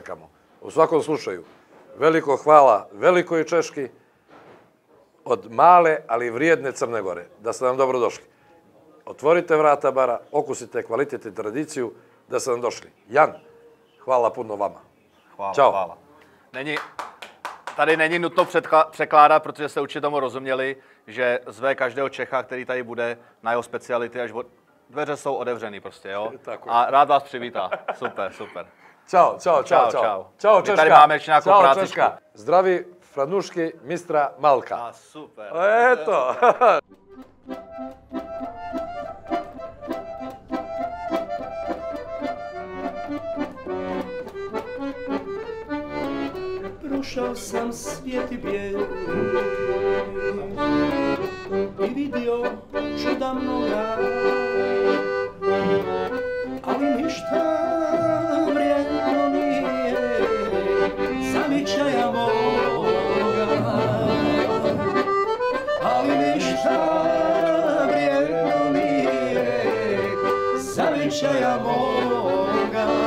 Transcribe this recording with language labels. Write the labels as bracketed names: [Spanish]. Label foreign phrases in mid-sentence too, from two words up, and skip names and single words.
[Serbian] U svakom slučaju, Veliko hvala velikoj Češki od male, ali vrijedne Crne Gore. Da ste nam dobro došli. Otvorite vrata bara, okusite kvalitet i tradiciju, da ste nam došli. Jan, hvala puno vama. [Czech] Chvála, Čau. chvála. Tady není nutno překládat, protože jste určitě tomu rozuměli, že zve každého Čecha, který tady bude na jeho speciality, až dveře jsou otevřený prostě, jo? A rád vás přivítá. Super, super. [Serbian] Ćao, čao, čao, [Czech] Čau, [Serbian] čao. [Czech] čau. [Serbian] Ćao, [Czech] My [Serbian] Češka. [Czech] tady máme ještě nějakou [Serbian] Ćao, [Czech] prácičku. [Serbian] Češka. [Czech] Zdraví Franušky, mistra Malka. A super. [Serbian] Eto. Prošao sam svijet i bijel i vidio čuda mnoga, ali ništa vrijedno nije zavičaja moga, ali ništa vrijedno nije zavičaja moga.